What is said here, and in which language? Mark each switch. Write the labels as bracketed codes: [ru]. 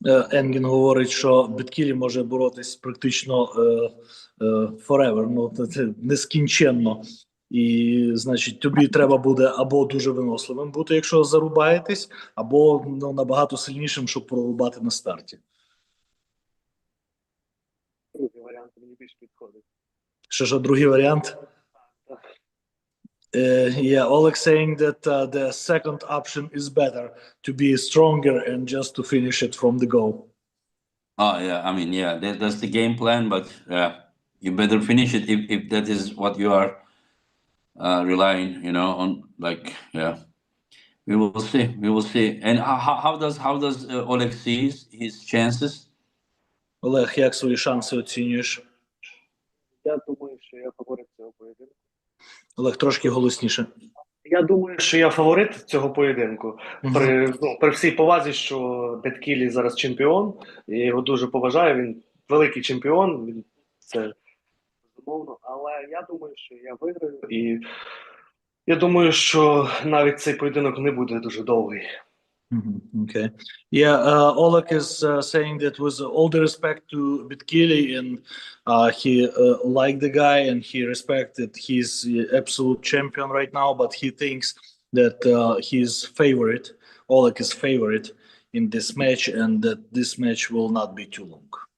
[uk] Енген говорить, що Беткілі може боротись практично forever, ну це нескінченно. І, значить, тобі треба буде або дуже виносливим бути, якщо зарубаєтесь, або набагато сильнішим, щоб прорубати на старті. Другий варіант мені більш підходить. Що, другий варіант? [en] Yeah, Oleg saying that the second option is better, to be stronger and just to finish it from the go. Oh, yeah. I mean, yeah, that's the game plan, but you better finish it if that is what you are relying, you know, on. Like, yeah, we will see. And how does Oleg see his chances? [uk] Олег, як свої шанси оцінюєш? Я думаю, що я фаворит цього поєдинку. Олег, трошки голосніше. Я думаю, що я фаворит цього поєдинку. При всій повазі, що Беткілі зараз чемпіон, я його дуже поважаю, він великий чемпіон, це безумовно, але я думаю, що я виграю, і я думаю, що навіть цей поєдинок не буде дуже довгий. [en] Okay. Yeah, Oleg is saying that with all the respect to Betkili, and he liked the guy and he respected he's absolute champion right now, but he thinks that he's favorite, Oleg is favorite in this match, and that this match will not be too long.